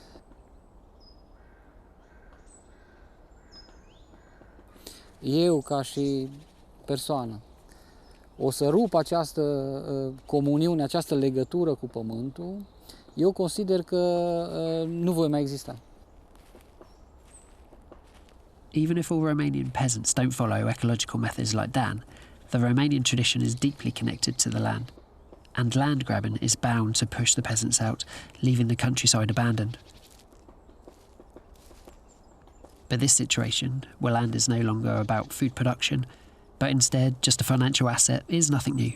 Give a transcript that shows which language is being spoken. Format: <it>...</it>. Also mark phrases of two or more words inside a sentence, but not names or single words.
<ro>Eu, ca și persoană, o să rup această comuniune, această legătură cu pământul, eu consider că nu voi mai exista.</ro> <en>Even if all Romanian peasants don't follow ecological methods like Dan, the Romanian tradition is deeply connected to the land. And land grabbing is bound to push the peasants out, leaving the countryside abandoned. But this situation, where land is no longer about food production, but instead just a financial asset, is nothing new.</en>